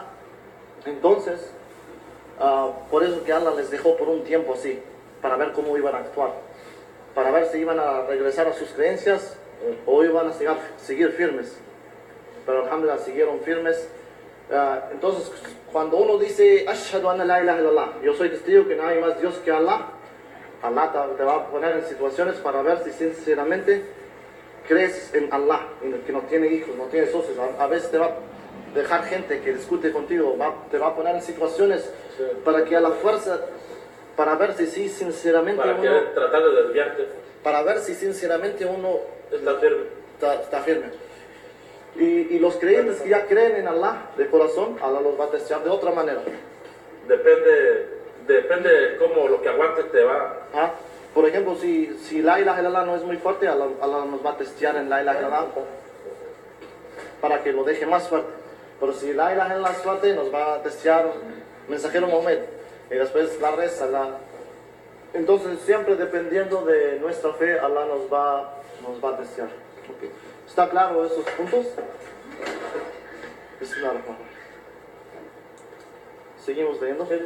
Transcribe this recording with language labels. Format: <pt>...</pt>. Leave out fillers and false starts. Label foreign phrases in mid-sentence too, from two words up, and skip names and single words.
<es>Entonces, por eso que Allah les dejó por un tiempo así, para ver cómo iban a actuar, para ver si iban a regresar a sus creencias o iban a seguir firmes. Pero alhamdulillah siguieron firmes. Entonces, cuando uno dice</es> <ar>أشهد أن لا إله إلا الله,</ar> <es>yo soy testigo que no hay más Dios que Allah, Allah te va a poner en situaciones para ver si sinceramente crees en Allah, que no tiene hijos, no tiene socios. A veces te va a dejar gente que discute contigo, te va a poner en situaciones para que a la fuerza, para ver si sí, sinceramente para uno, tratar de desviarte, para ver si sinceramente uno está firme. Y los creyentes que ya creen en Allah de corazón, Allah los va a testear de otra manera. Depende de cómo lo que aguantes te va. Por ejemplo, si</es> <ar>لا إله إلا الله</ar> <es>no es muy fuerte, Allah nos va a testear en</es> <ar>لا إله إلا الله</ar> <es>para que lo deje más fuerte. Pero si</es> <ar>لا إله إلا الله</ar> <es>es fuerte, nos va a testear mensajero Mohammed, y después la reza. Entonces siempre dependiendo de nuestra fe, Allah nos va a testear. Okay. ¿Está claro esos puntos? Seguimos leyendo.</es>